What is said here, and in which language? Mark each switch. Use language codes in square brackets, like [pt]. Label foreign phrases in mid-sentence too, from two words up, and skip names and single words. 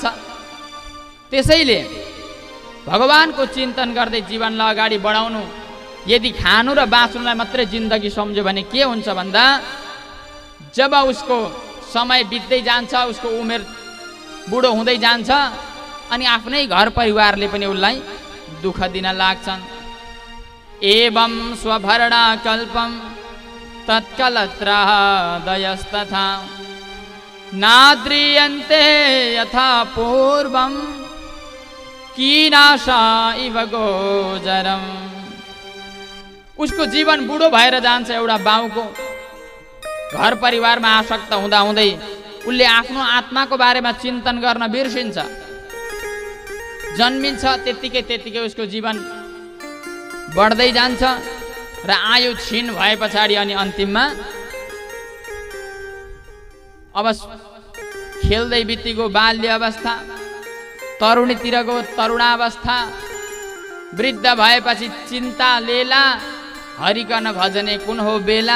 [ne] त्यसैले भगवानको चिन्तन गर्दै जीवनलाई अगाडि बढाउनु। यदि खानु र बाँच्नुलाई मात्रै जिन्दगी सम्झ्यो भने के हुन्छ भन्दा जब उसको समय बित्दै जान्छ, उसको उमेर बुढो हुँदै जान्छ अनि आफ्नै घर परिवारले पनि उसलाई दुःख दिन लाग्छन्। [sa] एवं स्वभरणा कल्पम तत्कलत्रादयस्तथा नाद्रियन्ते यथा पूर्वं कीनाशा इव गोचरम। [ne] उसको जीवन बुढो भएर जान्छ। एउटा बाउको घर परिवारमा आसक्त हुँदा हुँदै उसले आफ्नो आत्माको बारेमा चिन्तन गर्न बिर्सिन्छ। जन्मिन्छ त्यतिकै उसको जीवन बढ्दै जान्छ र आयु क्षीण भए पछाडि अनि अन्तिममा अब खेल्दै बितेको बाल्य अवस्था, तरुणीतिरको तरुणावस्था, वृद्ध भएपछि चिन्ता लेला, हरिकन भजने कुन हो बेला।